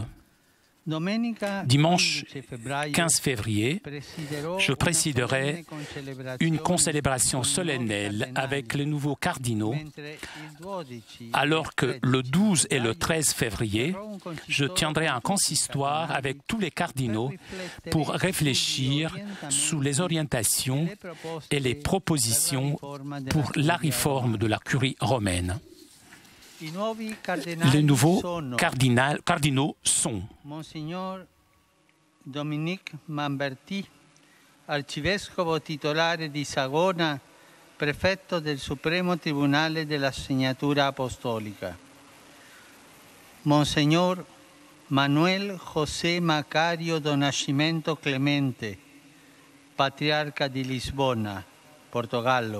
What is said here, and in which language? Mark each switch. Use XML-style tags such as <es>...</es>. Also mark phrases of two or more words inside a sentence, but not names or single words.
<fr>Dimanche 15 février, je présiderai une concélébration solennelle avec les nouveaux cardinaux, alors que le 12 et le 13 février, je tiendrai un consistoire avec tous les cardinaux pour réfléchir sous les orientations et les propositions pour la réforme de la curie romaine. Les nouveaux cardinaux sont</fr> <it>Monsignor Dominique Mamberti, arcivescovo titolare di Sagona, prefetto del Supremo Tribunale della Segnatura Apostolica. Monsignor Manuel José Macario do Nascimento Clemente, patriarca di Lisbona, Portogallo.</it>